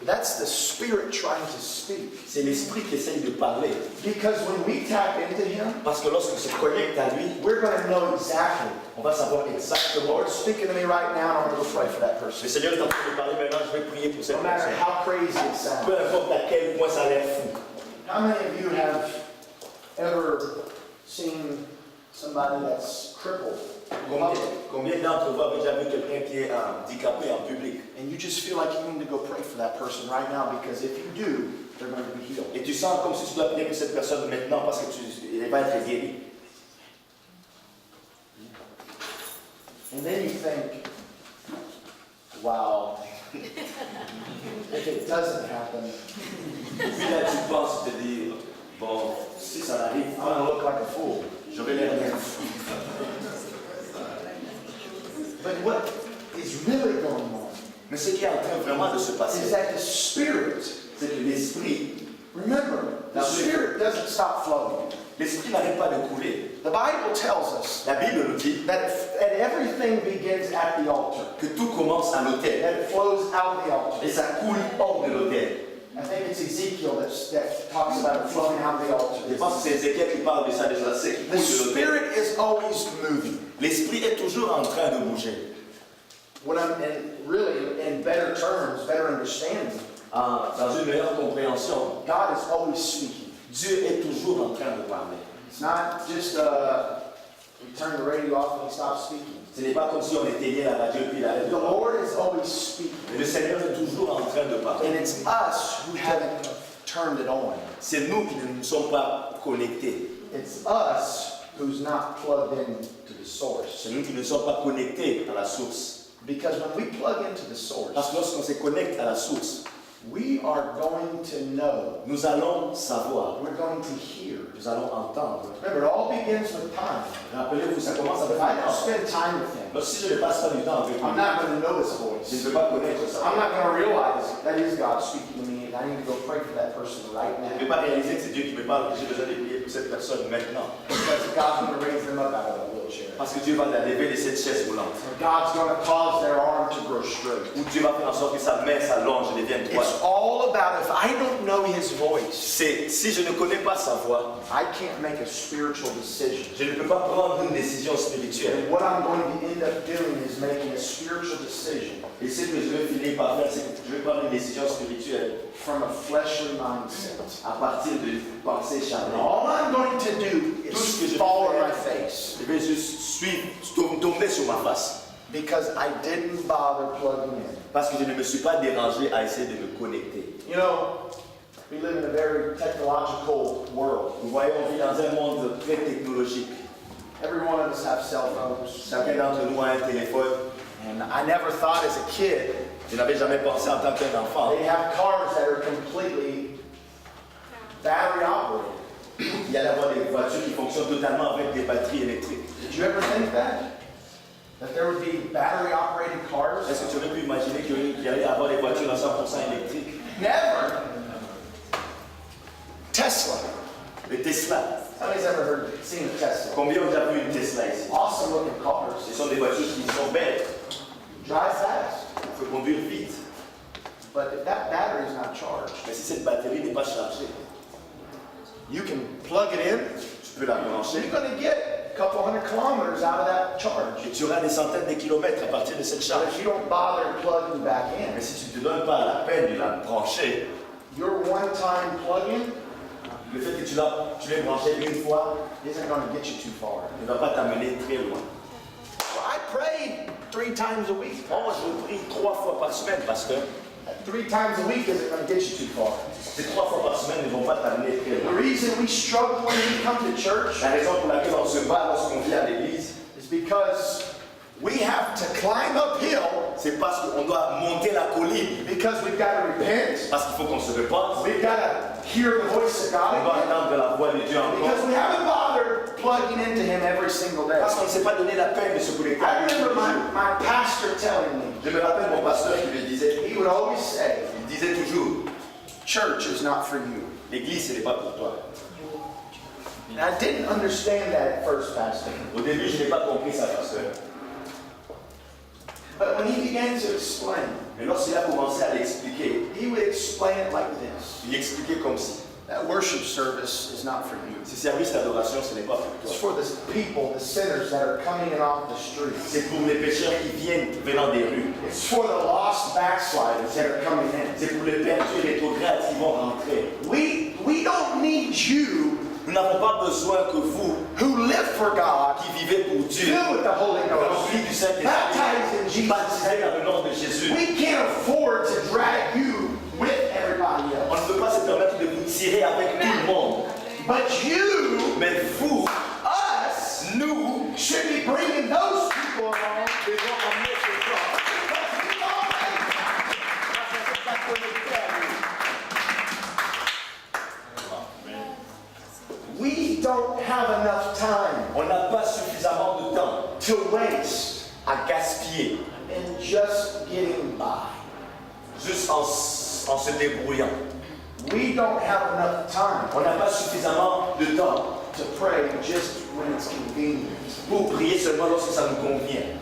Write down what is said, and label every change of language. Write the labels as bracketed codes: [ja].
[en] that's the Spirit trying to speak. [fr] c'est l'esprit qui essaye de parler. [en] Because when we tap into Him, [fr] Parce que lorsqu'on se connecte à lui, [en] we're going to know exactly. [fr] on va savoir exactement. [en] Lord's speaking to me right now, and I'm going to go pray for that [fr] Le [en] person. [fr] Seigneur est en train de parler maintenant, je vais prier pour cette [en] No matter [fr] personne. [en] how crazy it sounds. [fr] Peu importe à quel point ça a l'air fou. [en] How many of you have ever seen somebody that's crippled? [fr] Combien d'entre vous avez déjà vu quelqu'un qui est handicapé en public? [en] And you just feel like you need to go pray for that person right now, because if you do, they're going to be healed. [fr] Et tu sens comme si tu dois prier pour cette personne maintenant parce que il va être guéri. [en] And then you think, wow, if it doesn't happen, [fr] Puis là tu penses te dire, bon, si ça arrive, [en] I'm going to look like a fool. [fr] j'aurais l'air d'un fou. [en] But what is really going on [fr] Mais ce qui est en train vraiment de se [en] is [fr] passer, [en] that the Spirit, [fr] c'est que l'esprit [en] the Spirit doesn't stop flowing. [fr] L'esprit n'arrête pas de couler. [en] The Bible tells us [fr] La Bible nous dit [en] that everything begins at the altar, [fr] que tout commence à l'autel [en] that it flows out of the altar. [fr] et ça coule hors de l'autel. [en] I think it's Ezekiel that talks about it flowing out of the [fr] Je [en] altar. [fr] pense que c'est Ézéchiel qui parle de ça, c'est qui [en] The [fr] coule de l'autel. [en] Spirit is always moving. [fr] L'esprit est toujours en train de bouger. [en] What I'm really in better terms, better understanding, [fr] Dans une meilleure compréhension, [en] God is always speaking. [fr] Dieu est toujours en train de parler. [en] It's not just you turn the radio off and he stops speaking. [fr] Ce n'est pas comme si on éteignait la radio puis il arrête de [en] The [fr] parler. [en] Lord is always speaking. [fr] Mais le Seigneur est toujours en train de parler. [en] And it's us who haven't turned it on. [fr] C'est nous qui ne nous sommes pas connectés. [en] It's us who's not plugged in to the source. [fr] C'est nous qui ne sommes pas connectés à la source. [en] Because when we plug into the source, [fr] Parce que lorsqu'on se connecte à la source, [en] we are going to know. [fr] nous allons savoir, [en] We're going to hear. [fr] nous allons entendre. [en] Remember, it all begins with time. [fr] Rappelez-vous, ça commence avec [en] If I [fr] le [en] don't [fr] temps. [en] spend time with him, [fr] Donc si je ne passe pas du temps avec lui, [en] I'm not going to know his [fr] je ne [en] voice. [fr] peux pas connaître ça. [en] I'm not going to realize that is God speaking to me, and I need to go pray for that person right [fr] Je ne vais [en] now. [fr] pas réaliser que c'est Dieu qui me parle, que j'ai besoin de prier pour cette personne maintenant. [en] Because God's going to raise them up out of that wheelchair. [fr] Parce que Dieu va la lever de cette chaise roulante. [en] And God's going to cause their arm to grow straight. [fr] Où Dieu va faire en sorte que sa main s'allonge et devienne droite. [en] It's all about, if I don't know his voice, [fr] C'est si je ne connais pas sa voix, [en] I can't make a spiritual decision. [fr] je ne peux pas prendre une décision spirituelle. [en] And what I'm going to end up doing is making a spiritual decision [fr] Et ce que je vais finir par faire, c'est que je vais prendre une décision spirituelle [en] from a fleshly mindset. [fr] à partir de pensées [en] And [fr] charnelles. [en] all I'm going to do [fr] Tout ce que [en] is [fr] je [en] fall on [fr] vais [en] my [fr] faire, [en] face [fr] je vais juste suivre, tomber sur ma face. [en] because I didn't bother plugging in. [fr] Parce que je ne me suis pas dérangé à essayer de me connecter. [en] You know, we live in a very technological world. [fr] Vous voyez, on vit dans un monde très technologique. [en] Every one of us have cell phones. [fr] Chacun d'entre nous a un téléphone. [en] And I never thought as a kid, [fr] Je n'avais jamais pensé en tant qu'un enfant. [en] they have cars that are completely battery operated. [fr] Il y allait avoir des voitures qui fonctionnent totalement avec des batteries électriques. [en] Did you ever think that? That there would be battery operated cars? [fr] Est-ce que tu aurais pu imaginer qu'il y allait avoir des voitures à 100% électriques? [en] Never. Tesla. [fr] Le Tesla. [en] Somebody's ever seen a Tesla? [fr] Combien ont déjà vu une Tesla ici? [en] Awesome looking cars. [fr] Ce sont des voitures qui sont belles. [en] Drive fast. [fr] Il faut conduire vite. [en] But if that battery is not charged, [fr] Mais si cette batterie n'est pas chargée, [en] you can plug it in, [fr] tu peux la [en] so [fr] brancher [en] you're going to get a couple hundred kilometers out of that charge. [fr] Et tu auras des centaines de kilomètres à partir de cette [en] But [fr] charge. [en] if you don't bother plugging back in, [fr] Mais si tu ne te donnes pas la peine de la brancher, [en] your one-time plug-in [fr] le fait que tu l'aies branché une fois [en] isn't going to get you too far. [fr] ne va pas t'amener très loin. [en] Well, I prayed 3 times a week. [fr] Oh, je prie 3 fois par semaine, pasteur. [en] 3 times a week isn't going to get you too far. [fr] Ces 3 fois par semaine ne vont pas t'amener très [en] The [fr] loin. [en] reason we struggle when we come to church [fr] La raison pour laquelle on se bat lorsqu'on vient à l'église, [en] is because we have to climb uphill [fr] c'est parce qu'on doit monter la colline. [en] because we've got to repent. [fr] Parce qu'il faut qu'on se repente. [en] We've got to hear the voice of [fr] On doit [en] God again. [fr] entendre la voix de Dieu [en] Because [fr] encore. [en] we haven't bothered plugging into Him every single day. [fr] Parce qu'on ne s'est pas donné la peine de se connecter à [en] I [fr] lui. [en] remember my pastor telling me, [fr] Je me rappelle mon pasteur qui me disait, [en] he would always say, [fr] il disait toujours, [en] church is not for you. [fr] l'église ce n'est pas pour toi. [en] And I didn't understand that at first, Pastor. [fr] Au début, je n'ai pas compris ça, pasteur. [en] But when he began to explain, [fr] Mais lorsqu'il a commencé à l'expliquer, [en] he would explain it like this. [fr] il expliquait comme si, [en] That worship service is not for you. [fr] ce service d'adoration, ce n'est pas pour [en] It's [fr] toi. [en] for the people, the sinners that are coming in off the streets. [fr] C'est pour les pécheurs qui viennent venant des rues. [en] It's for the lost backsliders that are coming in. [fr] C'est pour les perdus rétrogrades qui vont rentrer. [en] We don't need you [fr] Nous n'avons pas besoin que vous, [en] who live for God, [fr] qui vivez pour Dieu, [en] filled with the Holy Ghost, [fr] remplis du Saint-Esprit, [en] baptized in Jesus' [fr] baptisés dans [en] name. [fr] le nom de Jésus. [en] We can't afford to drag you with everybody [fr] On [en] else. [fr] ne peut pas se permettre de vous tirer avec tout le monde. [en] But you, [fr] Mais vous, [en] us, [fr] nous, [en] should be bringing those people along. [fr] devons emmener ces gens. [en] Because we already [fr] Parce qu'on ne s'est pas connecté à lui. [en] We don't have enough time [fr] On n'a pas suffisamment de temps [en] to waste [fr] à gaspiller, [en] in just getting by. [fr] juste en se débrouillant. [en] We don't have enough time [fr] On n'a pas suffisamment de temps [en] to pray just when it's convenient. [fr] pour prier seulement lorsque ça nous convient.